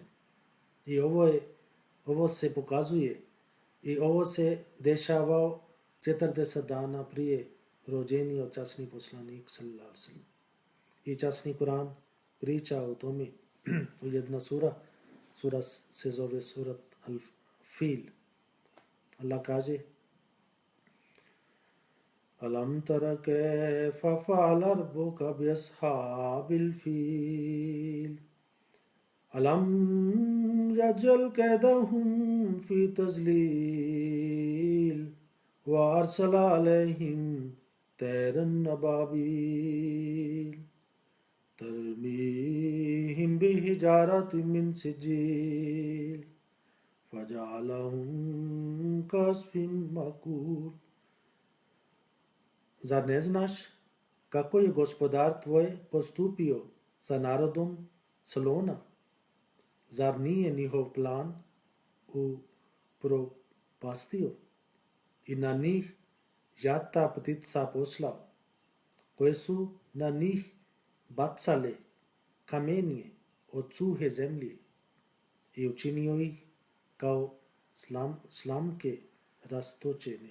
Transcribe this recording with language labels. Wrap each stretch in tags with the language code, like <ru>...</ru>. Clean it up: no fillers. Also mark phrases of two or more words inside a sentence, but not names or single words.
<bs>I ovo se pokazuje i ovo se dešavao 40 dana prije rođenja od časni poslanik</bs> <ar>صلّى الله عليه وسلّم.</ar> <bs>I časni Kur'an priča o tome u jedna sura se zove surat Al-Fil.</bs> <ar>Allah kaže: ألم تر كيف فعل ربّك بأصحاب الفيل ألم يجعل كيدهم في تضليل وأرسل عليهم طيرا أبابيل ترميهم بحجارة من سجّيل فجعلهم كعصف مأكول.</ar> <bs>Zar ne znaš kako je gospodar tvoj postupio sa narodom Salona? Zar nije njihov plan upropastio i na njih jata ptica poslao, koje su na njih bacale kamenje od suhe zemlje i učinio ih kao slamke rastočene.</bs>